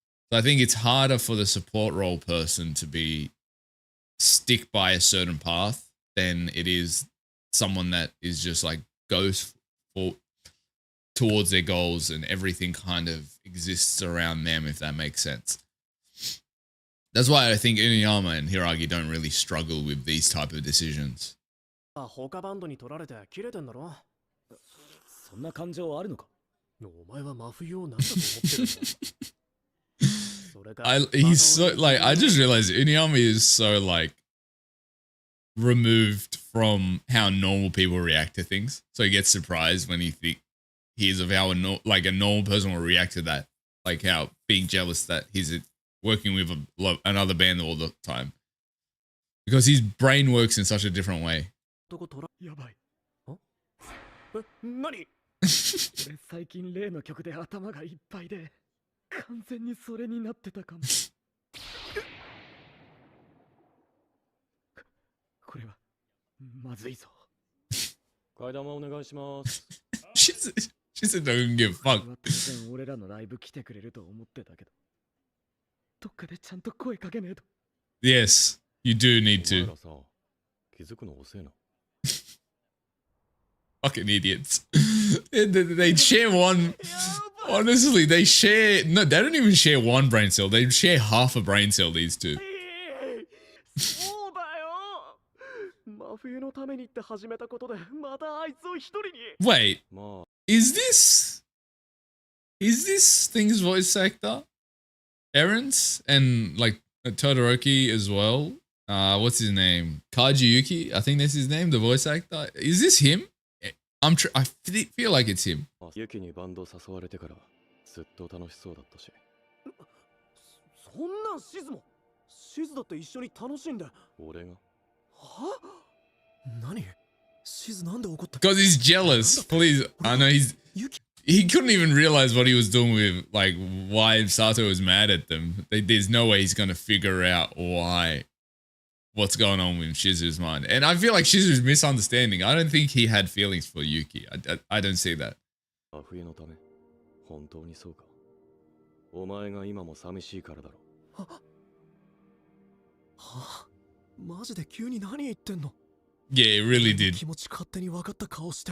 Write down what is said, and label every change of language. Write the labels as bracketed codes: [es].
[en] So I think it's harder for the support role person to stick by a certain path than it is someone that is just like goes towards their goals and everything kind of exists around them, if that makes sense. That's why I think Uniyama and Hiragi don't really struggle with these type of decisions. [ja] 他バンドに取られて切れてんだろ。そんな感情あるのか。お前は真冬を何だと思ってるんだ。それか [en] He's so like I just realized Inuyama is so like removed from how normal people react to things. So he gets surprised when he hears of how a normal person will react to that, like how being jealous that he's working with another band all the time, because his brain works in such a different way. [ja] やばい。何？俺最近例の曲で頭がいっぱいで完全にそれになってたかも。これはまずいぞ。替え玉お願いします。 [en] she said don't give a fuck. [ja] 当然俺らのライブ来てくれると思ってたけど、どっかでちゃんと声かけねえと。 [en] Yes, you do need [ja] お前 [en] to. [ja] らさ、気づくの遅えな。 [en] Fucking idiots. They share one. Honestly, they share. No, they don't even share one brain cell. They share half a brain cell, these two. [ja] そうだよ。真冬のためにって始めたことで、またあいつを一人に。 [en] Wait, [ja] まあ、 [en] is this thing's voice actor? Aaron's and like Todoroki as well. What's his name? Kaji Yuki. I think that's his name. The voice actor. Is this him? I feel like it's him. [ja] ユキにバンド誘われてからずっと楽しそうだったし。そんなんシズも。シズだって一緒に楽しんで。俺が？は？何？シズなんで怒った？ [en] Because he's jealous. Please, I know he couldn't even realize what he was doing with, like, why Sato was mad at them. There's no way he's gonna figure out what's going on with Shizu's mind. And I feel like Shizu's misunderstanding. I don't think he had feelings for Yuki. I don't see that. [ja] 真冬のため、本当にそうか。お前が今も寂しいからだろ。はあ、マジで急に何言ってんの？ [en] Yeah, it really did. [ja] 気持ち勝手に分かった顔して。